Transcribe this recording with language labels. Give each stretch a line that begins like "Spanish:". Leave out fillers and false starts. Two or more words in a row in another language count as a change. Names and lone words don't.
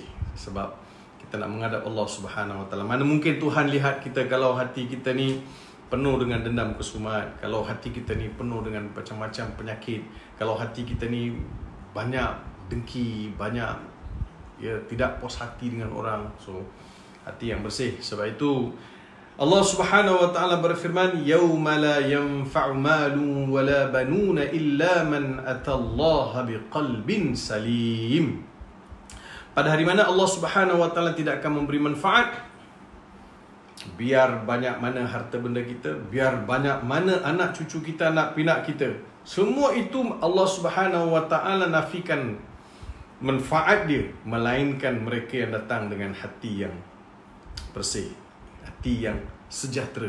Malay: Sebab kita nak menghadap Allah
Arabic: سبحانه وتعالى.
Malay: Mana mungkin Tuhan lihat kita kalau hati kita ni penuh dengan dendam kesumat, kalau hati kita ni penuh dengan macam-macam penyakit, kalau hati kita ni banyak dengki, banyak tidak puas hati dengan orang. So hati yang bersih. Sebab itu Allah
Arabic: سبحانه وتعالى
Malay: berfirman,
Arabic: يوم لا ينفع مال ولا بنون إلا من أتى الله بقلب سليم.
Malay: Pada hari mana Allah
Arabic: سبحانه وتعالى
Malay: tidak akan memberi manfaat, biar banyak mana harta benda kita, biar banyak mana anak cucu kita, anak pinak kita, semua itu Allah
Arabic: سبحانه وتعالى
Malay: nafikan manfaat dia, melainkan mereka yang datang dengan hati yang bersih, hati yang sejahtera.